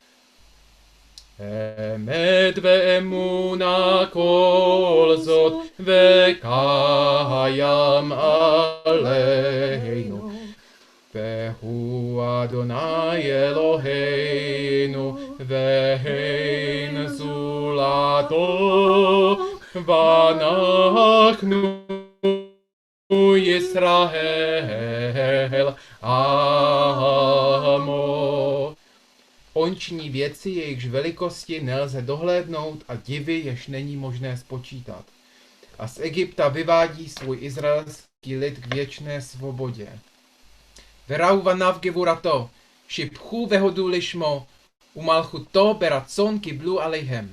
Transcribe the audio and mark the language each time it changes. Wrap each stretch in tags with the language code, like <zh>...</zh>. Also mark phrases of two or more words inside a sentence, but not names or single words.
<he>אמת ואמונה כל זאת וקיים עלינו, והוא אדוני אלוהינו ואין זולתו, ואנחנו ישראל עמו.</he> <cs>On věci, jejichž velikosti nelze dohlédnout a divy, jež není možné spočítat. A z Egypta vyvádí svůj izraelský lid k věčné svobodě.</cs> <he>וראו בניו גבורתו שבחו והודו לשמו ומלכותו ברצון קבלו עליהם.</he>